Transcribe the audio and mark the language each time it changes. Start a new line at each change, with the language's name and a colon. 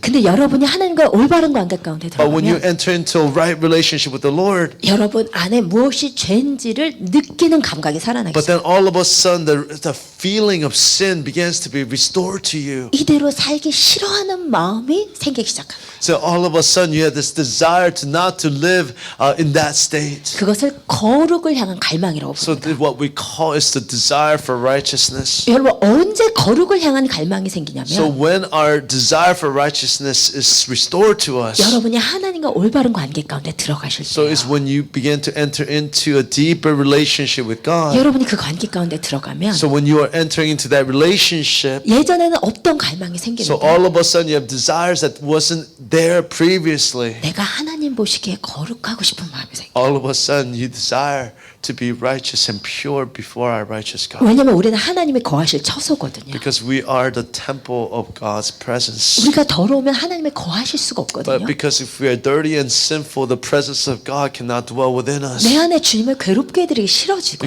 Korean: 근데 여러분이 하나님과 올바른 관계 가운데
English: But when you
Korean: 들어가면
English: enter into a right relationship with the Lord,
Korean: 여러분 안에 무엇이 죄인지를 느끼는 감각이 살아나기
English: but then all of a sudden the feeling of sin begins to be restored to you.
Korean: 이대로 살기 싫어하는 마음이 생기기 시작합니다.
English: So all of a sudden you have this desire to not to live in that state.
Korean: 그것을 거룩을 향한 갈망이라고
English: So
Korean: 봅니다.
English: what we call is the desire for righteousness.
Korean: 여러분 언제 거룩을 향한 갈망이 생기냐면
English: So when our desire for righteousness is restored to us,
Korean: 여러분이 하나님과 올바른 관계 가운데 들어가실
English: so it's
Korean: 때예요.
English: when you begin to enter into a deeper relationship with God.
Korean: 여러분이 그 관계 가운데 들어가면
English: So when you are entering into that relationship,
Korean: 예전에는 없던 갈망이
English: so
Korean: 생기는데
English: all of a sudden you have desires that wasn't there previously.
Korean: 내가 하나님 보시기에 거룩하고 싶은 마음이 생겨.
English: All of a sudden you desire to be righteous and pure before our righteous God.
Korean: 왜냐하면 우리는 하나님이 거하실 처소거든요.
English: Because we are the temple of God's presence.
Korean: 우리가 더러우면 하나님이 거하실 수가
English: But
Korean: 없거든요.
English: because if we are dirty and sinful, the presence of God cannot dwell within us.
Korean: 내 안에 주님을 괴롭게 해드리기 싫어지거든요.